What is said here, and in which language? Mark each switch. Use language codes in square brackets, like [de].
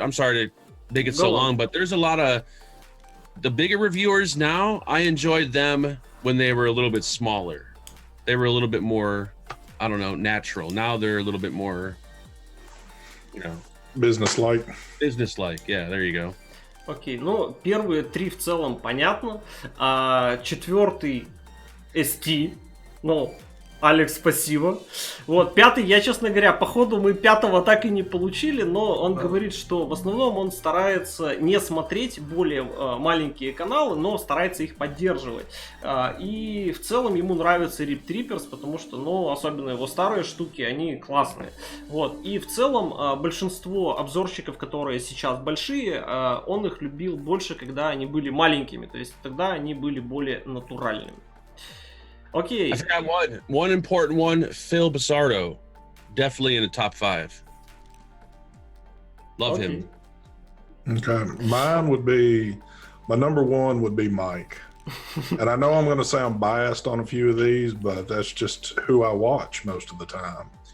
[en] I'm sorry to make it so long, but there's a lot of the bigger reviewers now. I enjoyed them when they were a little bit smaller. They were a little bit more, I don't know, natural. Now they're a little bit more, you know, business-like. Yeah, there you go. [ru] Окей, ну, первые 3 в целом понятно. 4-й ST, ну, Алекс, спасибо. Вот, 5-й, я, честно говоря, походу мы 5-го так и не получили, но он говорит, что в основном он старается не смотреть более маленькие каналы, но старается их поддерживать. И в целом ему нравится Rip Trippers, потому что, ну, особенно его старые штуки, они классные. Вот, и в целом большинство обзорщиков, которые сейчас большие, он их любил больше, когда они были маленькими, то есть тогда они были более натуральными. [en] Okay. I forgot one important one. Phil Basardo, definitely in the top 5. Love him. Okay, mine would be my number 1 would be Mike, and I know I'm going to sound biased on a few of these, but that's just who I watch most of the time.